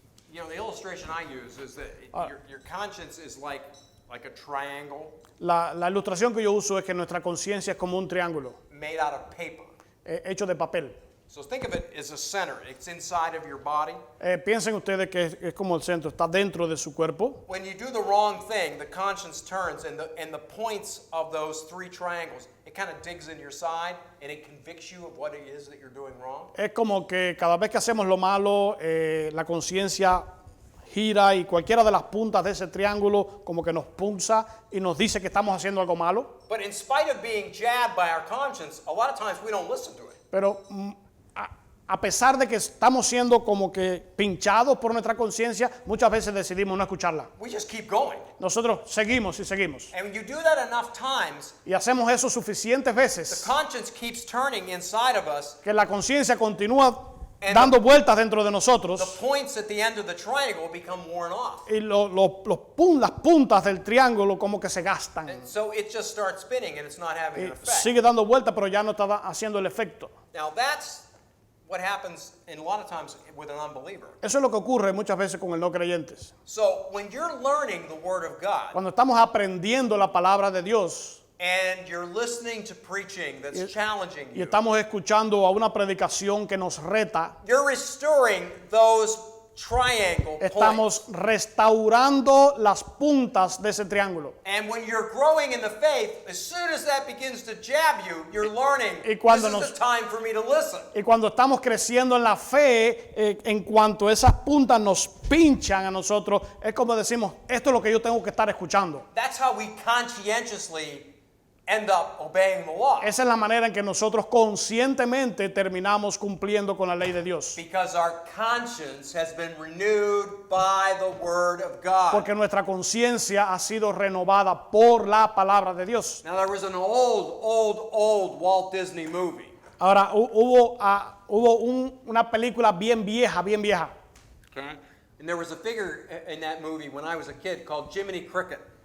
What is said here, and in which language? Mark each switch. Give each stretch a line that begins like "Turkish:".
English: you know, the illustration I use is that your conscience is like a triangle
Spanish: la ilustración que yo uso es que nuestra conciencia es como un triángulo
English: made out of paper.
Spanish: hecho de papel.
English: So think of it as a center. It's inside of your body.
Spanish: Piensen ustedes que es como el centro, está dentro de su cuerpo.
English: When you do the wrong thing, the conscience turns, and the points of those three triangles, it kind of digs in your side, and it convicts you of what it is that you're doing wrong.
Spanish: Es como que cada vez que hacemos lo malo, la conciencia gira y cualquiera de las puntas de ese triángulo como que nos punza y nos dice que estamos haciendo algo malo.
English: But in spite of being jabbed by our conscience, a lot of times we don't listen to it.
Spanish: Pero a pesar de que estamos siendo como que pinchados por nuestra conciencia, muchas veces decidimos no escucharla.
English: We just keep going.
Spanish: Nosotros seguimos y seguimos.
English: And when you do that enough times,
Spanish: Y hacemos eso suficientes
English: the
Spanish: veces
English: conscience keeps turning inside of us.
Spanish: que la conciencia continúa dando vueltas dentro de
English: The
Spanish: nosotros
English: points at the end of the triangle become worn off.
Spanish: y las puntas del triángulo como que se gastan.
English: And so it just starts spinning and it's not having an
Spanish: Y
English: effect.
Spanish: sigue dando vueltas, pero ya no está haciendo el efecto.
English: Now that's what happens in a lot of times with an unbeliever.
Spanish: Eso es lo que ocurre muchas veces con el no creyentes.
English: So when you're learning the Word of God
Spanish: Cuando estamos aprendiendo la palabra de Dios
English: and you're listening to preaching that's challenging
Spanish: y
English: you,
Spanish: estamos escuchando a una predicación que nos reta,
English: you're restoring those triangle
Spanish: estamos
English: points.
Spanish: restaurando las puntas de ese triángulo.
English: And when you're growing in the faith, as soon as that begins to jab you, you're learning,
Spanish: Y cuando
English: this is the time for me to listen.
Spanish: Y cuando estamos creciendo en la fe, en cuanto esas puntas nos pinchan a nosotros, es como decimos, esto es lo que yo tengo que estar escuchando.
English: That's how we conscientiously end up obeying the law.
Spanish: Esa es la manera en que nosotros conscientemente terminamos cumpliendo con la ley de Dios.
English: Because our conscience has been renewed by the Word of God.
Spanish: Porque nuestra conciencia ha sido renovada por la palabra de Dios.
English: Now, there was an old Walt Disney movie.
Spanish: Ahora, hubo una película bien vieja.
English: Okay. And there was a figure in that movie when I was a kid called Jiminy Cricket.